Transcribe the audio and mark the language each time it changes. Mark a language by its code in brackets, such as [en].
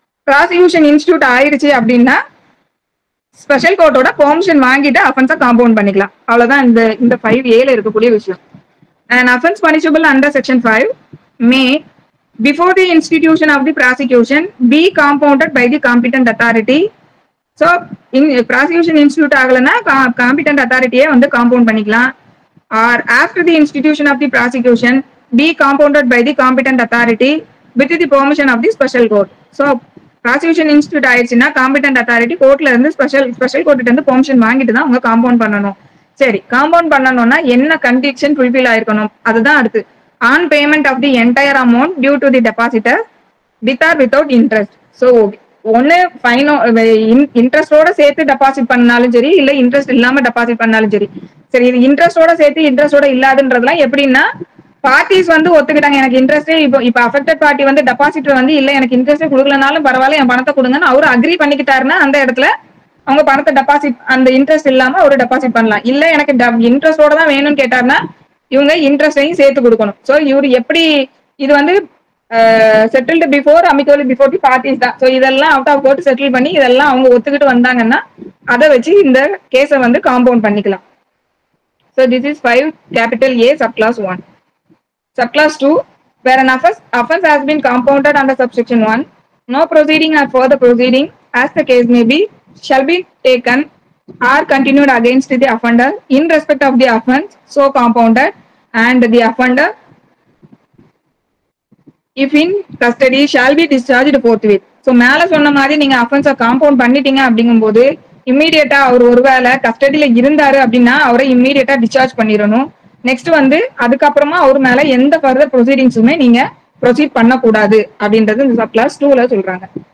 [ta] Prosecution institute ஆயிடுச்சு அப்படின்னா special கோர்ட்டோட permission வாங்கிட்டு அஃபென்ஸை காம்பவுண்ட் பண்ணிக்கலாம். அவ்வளவுதான் இந்த 5A இருக்கக்கூடிய விஷயம். [en] An offense punishable under section 5 may before the institution of the prosecution be compounded by the competent authority. So in prosecution institute ஆகலனா competent authority [ta] வந்து compound பண்ணிக்கலாம். [en] Or after the institution of the prosecution be compounded by the competent authority with the permission of the special court. [ta] So prosecution institute ஆயிடுச்சுன்னா competent authority கோர்ட்ல இருந்து special கோர்ட்ல இருந்து permission வாங்கிட்டு தான் அவங்க காம்பவுண்ட் பண்ணணும். சரி, காம்பவுண்ட் பண்ணணும்னா என்ன கண்டிஷன் ஃபுல்ஃபில் ஆயிருக்கணும், அதுதான் அடுத்து. [en] On payment of the entire amount due to the depositor with or without interest. [ta] So ஒன்னு ஃபைனோ இன்ட்ரெஸ்டோட சேர்த்து டெபாசிட் பண்ணாலும் சரி, இல்ல இன்ட்ரெஸ்ட் இல்லாம டெபாசிட் பண்ணாலும் சரி. சரி, இது இன்ட்ரெஸ்டோட சேர்த்து இன்ட்ரெஸ்டோட இல்லாதுன்றதுலாம் எப்படின்னா, பார்ட்டிஸ் வந்து ஒத்துக்கிட்டாங்க எனக்கு இன்ட்ரெஸ்டே, இப்போ அஃபெக்டட் பார்ட்டி வந்து டெபாசிட்டர் வந்து இல்ல எனக்கு இன்ட்ரெஸ்டே கொடுக்கலனாலும் பரவாயில்ல என் பணத்தை கொடுங்கன்னு அவரு அக்ரி பண்ணிக்கிட்டாருன்னா அந்த இடத்துல அவங்க பணத்தை டெபாசிட் அந்த இன்ட்ரெஸ்ட் இல்லாம ஒரு டெபாசிட் பண்ணலாம். இல்ல எனக்கு இன்ட்ரெஸ்டோட தான் வேணும்னு கேட்டாருன்னா இவங்க இன்ட்ரெஸ்டையும் சேர்த்து கொடுக்கணும். சோ இவரு எப்படி இது வந்து [en] settled before amicable before the parties [ta] தான். ஸோ இதெல்லாம் அவுட் ஆஃப் கோர்ட் செட்டில் பண்ணி இதெல்லாம் அவங்க ஒத்துக்கிட்டு வந்தாங்கன்னா அதை வச்சு இந்த கேஸை வந்து காம்பவுண்ட் பண்ணிக்கலாம். [en] So this is 5 capital A subclass 1. Subclass 2, where an offense has been compounded under subsection 1, no proceeding or further proceeding, as the case may be, shall be taken or continued against the offender in respect of the offense so compounded, and the offender, if in custody, shall be discharged forthwith. [ta] So மேல சொன்ன மாதிரி நீங்க அஃபென்ஸை compound பண்ணிட்டீங்க அப்படிங்கும்போது இம்மீடியட்டா அவர் ஒருவேளை கஸ்டடியில இருந்தாரு அப்படின்னா அவரை இம்மீடியட்டா டிஸ்சார்ஜ் பண்ணிடணும். நெக்ஸ்ட் வந்து அதுக்கப்புறமா அவர் மேல எந்த ஃபர்தர் ப்ரொசீடிங்ஸுமே நீங்க ப்ரொசீட் பண்ணக்கூடாது அப்படின்றது இந்த சப் கிளாஸ் 2ல சொல்றாங்க.